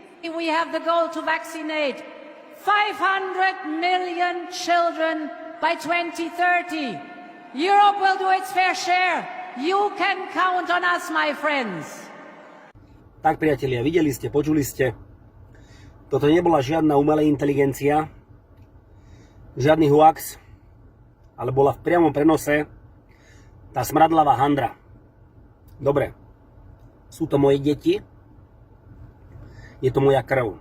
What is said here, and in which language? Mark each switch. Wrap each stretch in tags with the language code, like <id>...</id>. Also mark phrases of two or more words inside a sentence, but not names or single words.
<en>We have the goal to vaccinate 500 million children by 2030. Europe will do its fair share. You can count on us, my friends.</en> <sk>Tak, priatelia, videli ste, počuli ste. Toto nebola žiadna umelá inteligencia, žiadny hoax, ale bola v priamom prenose tá smradlavá handra. Dobre, sú to moje deti, je to moja krv.</sk>